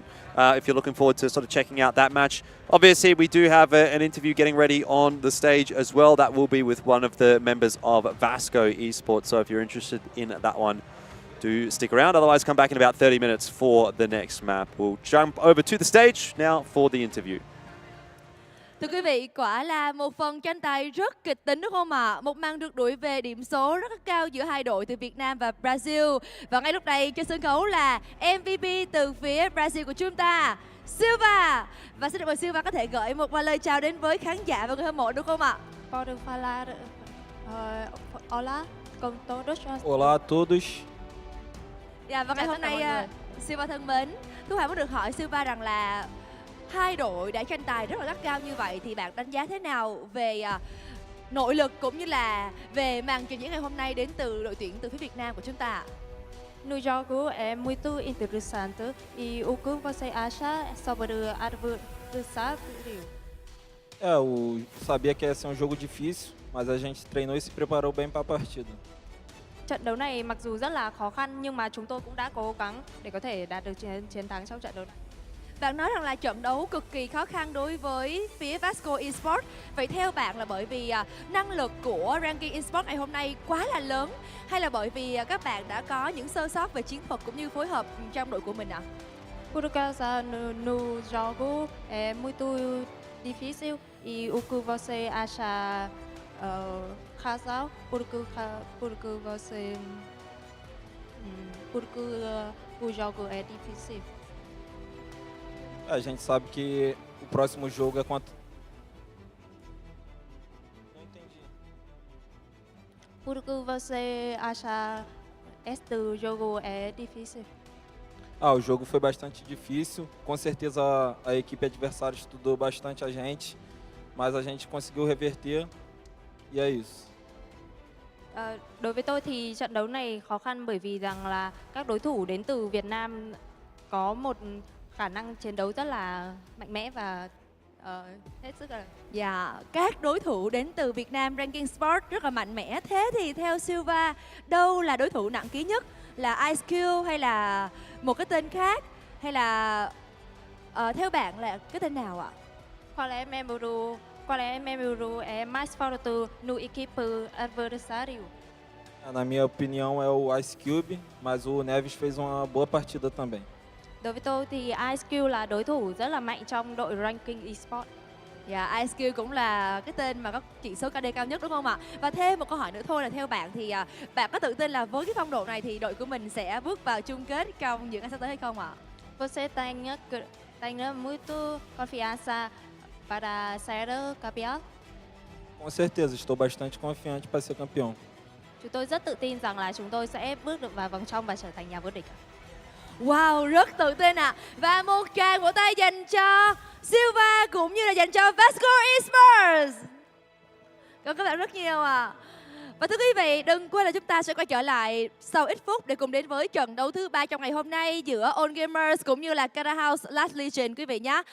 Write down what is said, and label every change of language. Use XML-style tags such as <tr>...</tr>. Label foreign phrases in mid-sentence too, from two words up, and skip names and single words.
<en>If you're looking forward to sort of checking out that match. Obviously, we do have an interview getting ready on the stage as well. That will be with one of the members of VASCO Esports. So if you're interested in that one, do stick around. Otherwise, come back in about 30 minutes for the next map. We'll jump over to the stage now for the interview.</en> <vi>Thưa quý vị, quả là một phần tranh tài rất kịch tính đúng không ạ? Một màn rượt đuổi về điểm số rất cao giữa hai đội từ Việt Nam và Brazil. Và ngay lúc này trên sân khấu là MVP từ phía Brazil của chúng ta, Silva. Và xin được mời Silva có thể gửi một vài lời chào đến với khán giả và người hâm mộ đúng không ạ?</vi> <pt>Pode falar. Olá, com todos. Olá a todos.</pt> <vi>Dạ, và ngày hôm nay Silva thân mến, Thu Hoàng muốn được hỏi Silva rằng là hai đội đã tranh tài rất là gắt gao như vậy thì bạn đánh giá thế nào về nội lực cũng như là về màn trình diễn ngày hôm nay đến từ đội tuyển từ phía Việt Nam của chúng ta?</vi> <pt>No jogo é muito interessante e o que você acha sobre o adversário? Eu sabia que ia ser jogo difícil, mas a gente treinou e se preparou bem para a partida.</pt> <vi>trận đấu này mặc dù rất là khó khăn nhưng mà chúng tôi cũng đã cố gắng để có thể đạt được chiến thắng trong trận đấu này. Bạn nói rằng là trận đấu cực kỳ khó khăn đối với phía VASCO Esports. Vậy theo bạn là bởi vì năng lực của ranking Esports ngày hôm nay quá là lớn, hay là bởi vì các bạn đã có những sơ sót về chiến thuật cũng như phối hợp trong đội của mình ạ?</vi> <pt>Por causa no jogo é muito difícil e o que você acha razão porque você porque o jogo é difícil. A gente sabe que o próximo jogo é contra. Não entendi. Porque você acha este jogo é difícil? O jogo foi bastante difícil. Com certeza a equipe adversária estudou bastante a gente, mas a gente conseguiu reverter e é isso.</pt> <vi>Đối với tôi thì trận đấu này khó khăn bởi vì rằng là các đối thủ đến từ Việt Nam có một khả năng chiến đấu rất là mạnh mẽ và hết sức là... Dạ, các đối thủ đến từ Việt Nam ranking sport rất là mạnh mẽ. Thế thì theo Silva, đâu là đối thủ nặng ký nhất? Là ISQ hay là một cái tên khác? Hay là theo bạn là cái tên nào ạ?</vi> <pt>Qual é membro é mais forte no equipe adversário? Na minha opinião é o Ice Cube, mas o Neves fez uma boa partida também.</pt> <vi>Đối với tôi thì ISQ là đối thủ rất là mạnh trong đội ranking eSports. Dạ, ISQ cũng là cái tên mà có chỉ số KD cao nhất đúng không ạ? Và thêm một câu hỏi nữa thôi là theo bạn thì bạn có tự tin là với cái phong độ này thì đội của mình sẽ bước vào chung kết trong những ngày sắp tới hay không ạ?</vi> <pt>Você tem muito confiança para ser campeão? Com certeza, estou bastante confiante para ser campeão.</pt> <vi>Chúng tôi rất tự tin rằng là chúng tôi sẽ bước được vào vòng trong và trở thành nhà vô địch. Wow, rất tự tin ạ. Và một tràng vỗ tay dành cho Silva cũng như là dành cho VASCO Esports. Cảm ơn các bạn rất nhiều ạ. Và thưa quý vị, đừng quên là chúng ta sẽ quay trở lại sau ít phút để cùng đến với trận đấu thứ 3 trong ngày hôm nay giữa All Gamers cũng như là Cara House Last Legion quý vị nhé.</vi>